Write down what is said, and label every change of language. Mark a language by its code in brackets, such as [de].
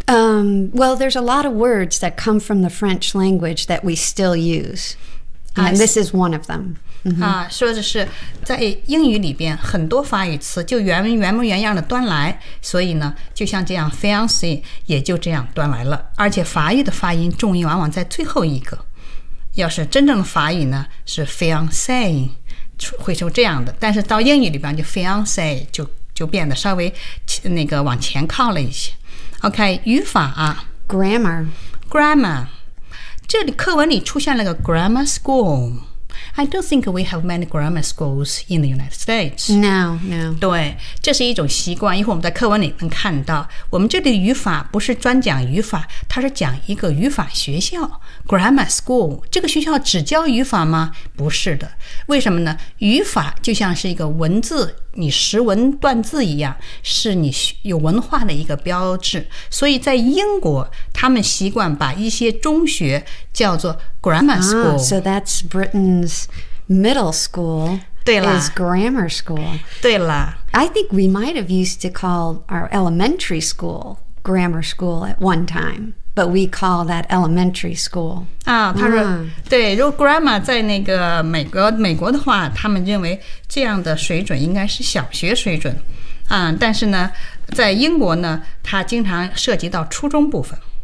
[en] Well, there's a lot of words that come from the French language that we still use And、this is one of them、 mm-hmm. [zh] 说的是在英语里边很多法语词就原模原样的端来所以呢就像这样 Fiancé 也就这样端来了而且法语的发音重音往往在最后一个要是真正的法语呢是 fiancé 会说这样的但是到英语里边就 fiancé 就变得稍微那个往前靠了一些 OK 语法、啊、 [en] Grammar [zh] 这里课文里出现了个 [en] grammar school I don't think we have many grammar schools in the United States No [zh] 对这是一种习惯一会儿我们在课文里能看到我们这里的语法不是专讲语法它是讲一个语法学校 Grammar school 这个学校只教语法吗不是的为什么呢语法就像是一个文字你识文断字一样，是你有文化的一个标志。所以在英国，他们习惯把一些中学叫做 grammar school。 [en] So that's Britain's middle school. [zh] 对了 [en] ，is grammar school. [zh] 对了 [en] ，I think we might have used to call our elementary school grammar school at one time. But we call that elementary school. [zh] 啊，他说，对，如果 grammar 在那个美国的话，他们认为这样的水准应该是小学水准。但是呢，在英国呢，它经常涉及到初中部分。